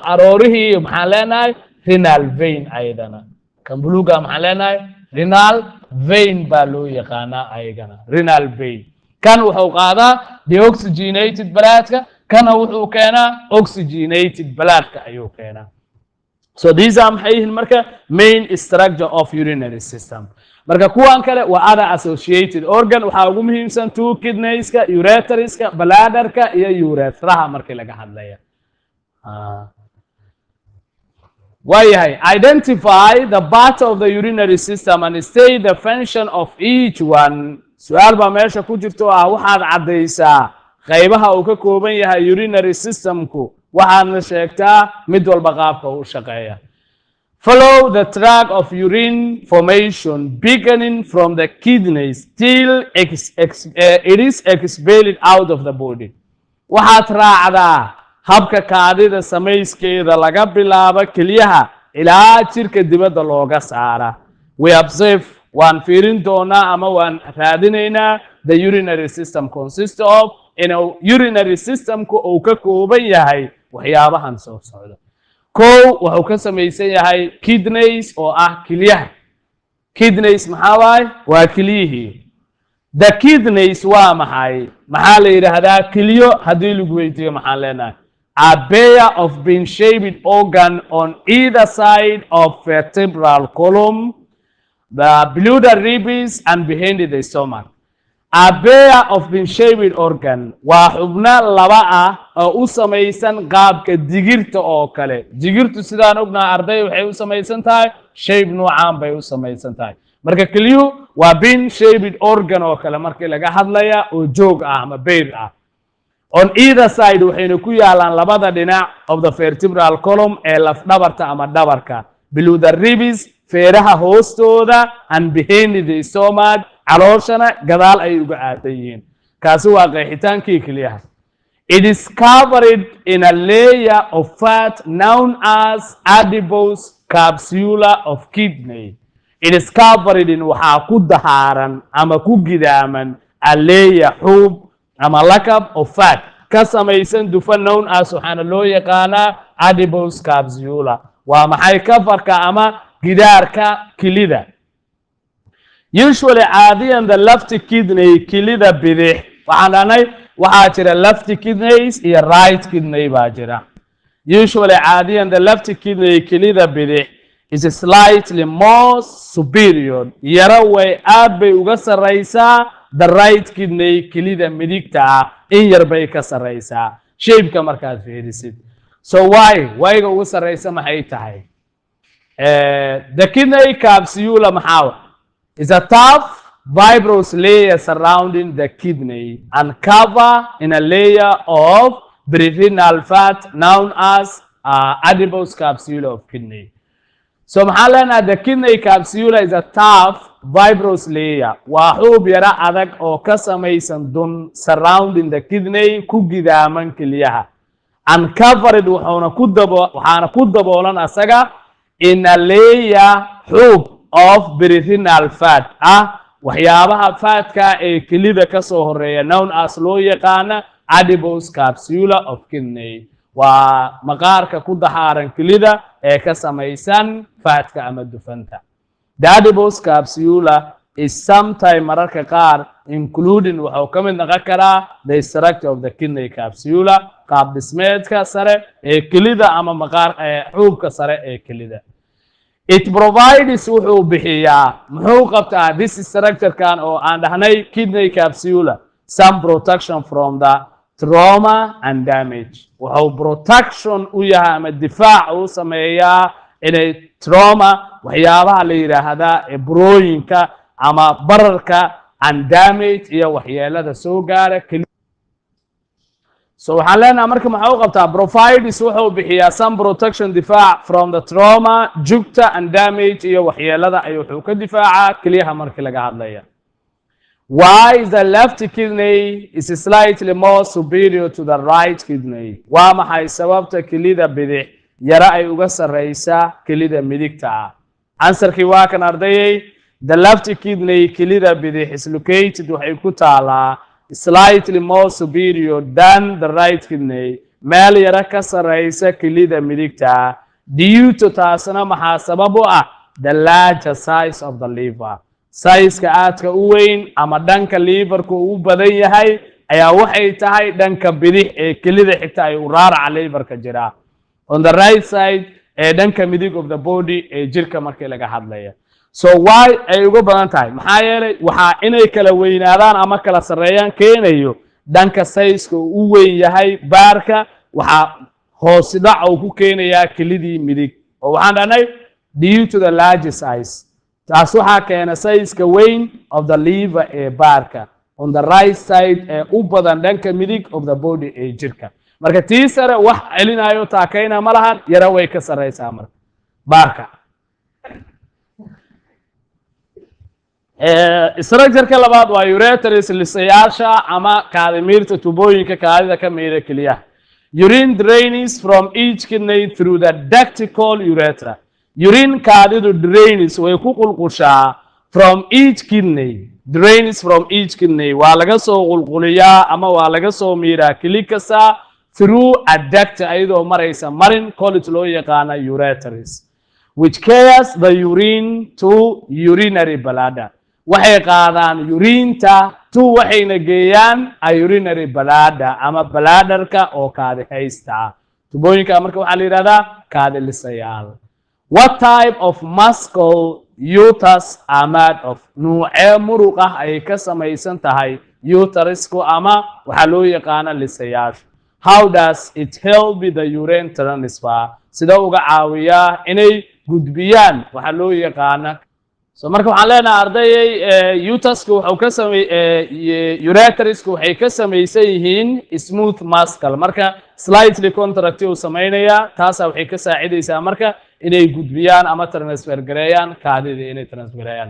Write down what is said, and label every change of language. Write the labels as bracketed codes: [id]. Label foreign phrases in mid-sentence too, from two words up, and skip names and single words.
[so] aroorihii maxaan leenahay [en] renal vein [so] ayadana kan bluega maxaan leenahay [en] renal vein [so] baa loo yaqaanaa ayagana [en] renal vein [so] kan wuxuu qaadaa [en] deoxygenated bloodka [so] kana wuxuu keenaa [en] oxygenated bloodka [so] ayuu keenaa [en] so these are [so] maxay yihiin marka [en] main structure of urinary system [so] marka kuwan kale waa [en] other associated organ [so] waxaa ugu muhiimsan [en] two kidneyska [so] ureterska bladderka iyo urethraha markii laga hadlaya [en] identify the part of the urinary system and state the function of each one [so] su'aal baa meesha ku jirto waxaad cadeysaa qaybaha uu ka kooban yahay [en] urinary systemku [so] waxaadna sheegtaa mid walba qaabka uu shaqeeya [en] follow the track of urine formation beginning from the kidneys till it is expelled out of the body [so] waxaad raacdaa habka kaadida samayskeeda laga bilaabo kiliyaha ilaa jirka dibadda looga saara [en] we observe [so] waan fiirin doonaa ama waan raadinaynaa [en] the urinary system consists of urinary systemku [so] uu ka kooban yahay waxyaabahan soo socda wuxuu ka samaysan yahay kidneys oo ah kiliyaha kidneys maxaa waaye waa kiliyihii [en] The kidneys [so] waa maxay maxaa la yiraahdaa kiliyo haddii lagu weydiiyo maxaan leenahay [en] a pair of bean-shaped organ on either side of vertebral column, the below the ribs and behind the stomach. A pair of bean-shaped organ [so] waa xubno laba ah oo u samaysan qaabka digirta oo kale. Digirtu sidaan ognahay arday waxay u samaysan tahay shape noocaan bay u samaysan tahay. Marka kaliyu waa [en] bean-shaped organ [so] oo kale markii laga hadlaya oo joog ah ama bear ah. [en] On either side [so] waxayna ku yaalaan labada dhinac [en] of the vertebral column [so] ee laf dhabarta ama dhabarka. [en] Below the ribs [so] feeraha hoostooda [en] and behind the stomach [so] calooshana gadaal ay uga aadan yihiin. Kaasi waa qeexitaankii kaliyaha. [en] It is covered in a layer of fat known as adipose capsula of kidney. It is covered in [so] waxaa ku dahaaran ama ku gidaaman [en] a layer [so] xuub ama lakab [en] of fat [so] ka samaysan dufan [en] known as [so] waxaana loo yaqaanaa [en] adipose capsula. [so] Waa maxay kafarka ama gidaarka kilida. Usually caadiyan [en] the left kidney [so] kilida bidix waxaan dhahnay waxaa jira [en] left kidneys [so] iyo [en] right kidney [so] baa jira. [en] Usually caadiyan the left kidney [so] kilida bidix [en] is slightly more superior. [so] Yara way aad bay uga sarreysaa [en] the right kidney [so] kilida midigta ah in yar bay ka sarreysaa shape-ka markaad fiirisid. So why-ga uga sarreysa maxay tahay? [en] The kidney capsula maxaa is a tough fibrous layer surrounding the kidney and cover in a layer of peritoneal fat known as adipose capsula of kidney. So [so] maxaa leenahay [en] the kidney capsula is a tough fibrous layer. [so] Waa xuub yara adag oo ka samaysan dun surrounding the kidney ku gidaaman kiliyaha. [en] And covered [so] waxaana ku daboolan asaga [en] in a layer [so] xuub [en] of peritoneal fat [so] waxyaabaha fatka ee kilida ka soo horeeya [en] known as [so] loo yaqaana [en] adipose capsula of kidney. [so] Waa maqaarka ku dahaaran kilida ee ka samaysan fatka ama dufanta. [en] The adipose capsula is sometimes [so] mararka qaar including wuxuu ka mid noqon karaa [en] the structure of the kidney capsula [so] qaab dhismeedka sare ee kilida ama maqaar xuubka sare ee kilida. [en] It provides [so] wuxuu bixiyaa muxuu qabtaa [en] this structure [so] kan oo aan dhahnay [en] kidney capsula some protection from the trauma and damage. [so] Wuxuu protection u yahay ama difaac u sameeyaa inay trauma waxyaabaha la yiraahdaa burooyinka ama bararka [en] and damage [so] iyo waxyeelada soo gaara. So waxaan leenahay marka maxuu qabtaa provides wuxuu bixiyaa [en] some protection [so] difaac [en] from the trauma [so] jugta [en] and damage [so] iyo waxyeelada ay wuxuu ka difaacaa kaliyaha markii laga hadlaya. [en] Why is the left kidney is slightly more superior to the right kidney? [so] Waa maxay sababta kilida bidix yara ay uga sarreysaa kilida midigta ah? Answerkii waa kan ardayay. [en] The left kidney [so] kilida bidix [en] is located [so] waxay ku taalaa [en] slightly more superior than the right kidney [so] meel yara ka sarreysa kilida midigta [en] due to [so] taasna maxaa sabab u ah [en] the larger size of the liver. [so] Size-ka aadka u weyn ama dhanka liverku u badan yahay ayaa waxay tahay dhanka bidix ee kilida xigta ay u raaraca liverka jira. [en] On the right side [so] ee dhanka midig [en] of the body [so] ee jirka markii laga hadlaya. So why ay uga badan tahay? Maxaa yeelay waxa inay kala weynaadaan ama kala sareeyaan keenayo dhanka size-ka u weyn yahay baarka waxa hoos dhac uu ku keenayaa kilidii midig. Oo waxaan dhahnay [en] due to the large size. [so] Taas waxa keena size-ka weyn [en] of the liver [so] ee baarka [en] on the right side [so] ee u badan dhanka midig [en] of the body [so] ee jirka. Marka tii sare wax celinayo taakayna ma lahan yara way ka sareysaa marka baarka. Structure-ka labaad waa ureters lisayaasha ama kaadimirta tubooyinka kaadida ka meera kaliya. [en] Urine drains from each kidney through the duct called urethra. Urine kaadidu drains [so] way ku qulqushaa [en] from each kidney. Drains from each kidney [so] waa laga soo qulquliyaa ama waa laga soo miiraa kili kasta [en] through a duct [so] ayadoo maraysa marin [en] called [so] loo yaqaana [en] ureters which carries the urine to urinary bladder. [so] waxay qaadaan uriinta tu waxayna geeyaan [en] urinary bladder [so] ama bladderka oo kaadi haysta tubooyinka marka waxaa la yiraahdaa kaadi lisayaal. [en] What type of muscle uterus are made of? [so] Nuucee muruq ah ay ka samaysan tahay uterusku ama waxaa loo yaqaana lisayaasha. [en] How does it help with the urine transfer? [so] Sida uga caawiyaa inay gudbiyaan waxaa loo yaqaana. So marka waxaan leenahay ardayay uterusku wuxuu ka ureterusku waxay ka samaysan yihiin [en] smooth muscle. [so] Marka [en] slightly contract [so] uu sameynaya taas waxay ka saacidaysaa marka inay gudbiyaan ama transfer gareeyaan kaadida inay transfer gareeyaan.